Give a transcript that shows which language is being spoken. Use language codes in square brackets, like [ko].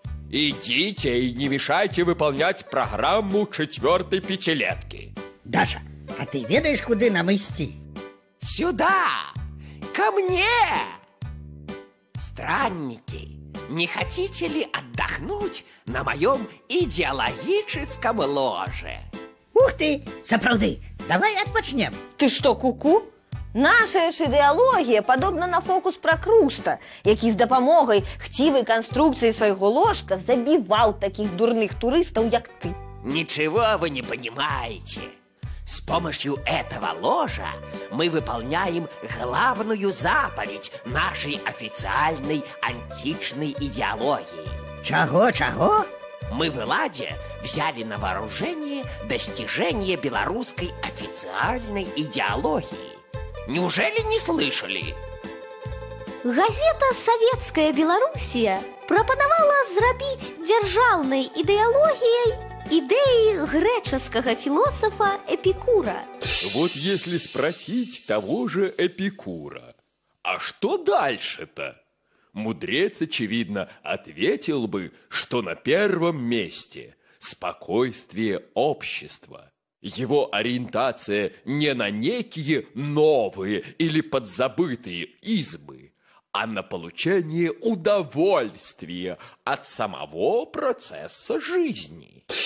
[ru] Идите и не мешайте выполнять программу 4-й пятилетки. Даша, [be] а ты ведаешь, [ru] куда нам идти? Сюда, ко мне. Странники, не хотите ли отдохнуть на моем идеологическом ложе? [be] Ух ты, сапраўды, давай отпочнем. [ru] Ты что, куку? [be] Наша ж ідэалогія падобна на фокус пра Круста, які з дапамогай хцівай канструкцыі свайго ложка забіваў таких дурных турыстаў, як ты. [ru] Ничего вы не понимаете. С помощью этого ложа мы выполняем главную заповедь нашей официальной античной идеологии. Чего? Мы в Эладе взяли на вооружение достижения белорусской официальной идеологии. Неужели не слышали? [be] Газета «Советская Белоруссия» прапанавала зрабіць дзяржаўнай ідэалогіяй [ru] идеи греческого философа Эпикура. Вот если спросить того же Эпикура, а что дальше-то? Мудрец, очевидно, ответил бы, что на первом месте спокойствие общества. Его ориентация не на некие новые или подзабытые избы, а на получение удовольствия от самого процесса жизни.